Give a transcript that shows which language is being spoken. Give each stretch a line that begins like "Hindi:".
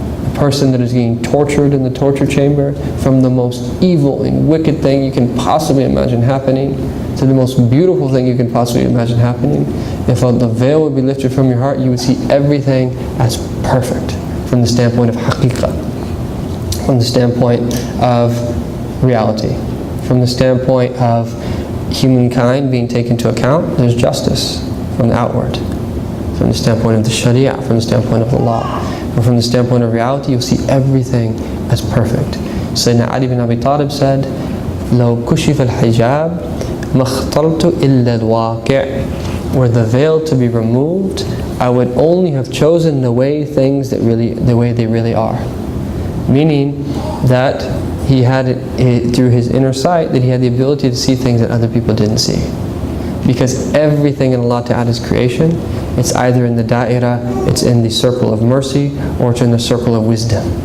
English: A person that is getting tortured in the torture chamber, from the most evil and wicked thing you can possibly imagine happening to the most beautiful thing you can possibly imagine happening, if the veil would be lifted from your heart, you would see everything as perfect from the standpoint of haqiqah, from the standpoint of reality, from the standpoint of humankind being taken into account. There's justice from the outward, from the standpoint of the sharia, from the standpoint of the law. But from the standpoint of reality, you'll see everything as perfect.
Arabic: Sayyidina Ali bin Abi Talib said, لو كشف الحجاب ما اخترت إلا الواقع.
English: Were the veil to be removed, I would only have chosen the way they really are. Meaning that he had it through his inner sight, that he had the ability to see things that other people didn't see. Because everything in Allah Ta'ala's creation, it's either in the da'ira, it's in the circle of mercy, or it's in the circle of wisdom.